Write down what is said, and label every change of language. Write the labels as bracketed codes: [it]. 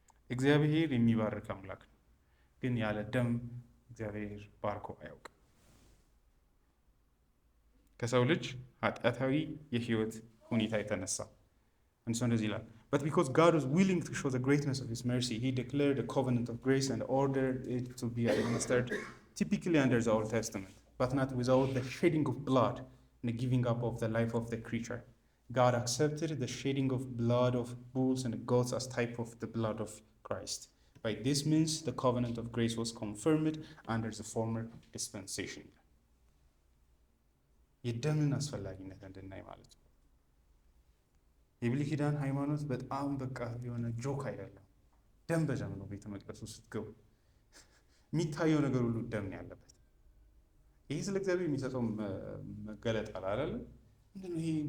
[am] እግዚአብሔር የሚባርክ አምላክ ነው፣ ግን ያለ ደም እግዚአብሔር ባርኮ አያውቅም። ከሰው ልጅ ኃጢአታዊ የህይወት ሁኔታ የተነሳ [en] and so እንደዚህ ይላል but because God was willing to show the greatness of his mercy he declared a covenant of grace and ordered it to be administered typically under the Old Testament but not without the shedding of blood and the giving up of the life of the creature. God accepted the shedding of blood of bulls and goats as type of the blood of Christ. By this means the covenant of grace was confirmed under the former dispensation. [am] የደምን አስፈላጊነት እንድናይ ማለት ነው። የብሉይ ኪዳን ሃይማኖት በጣም በቃ የሆነ ጆክ አይደለም። ደም በደም ነው። ቤተ መቅደሱ ስትገቡ የሚታየው ነገር ሁሉ ደም ነው ያለበት። ይሄ ስለ እግዚአብሔር የሚሰጠው መገለጥ አይደል? ምንድነው ይሄ?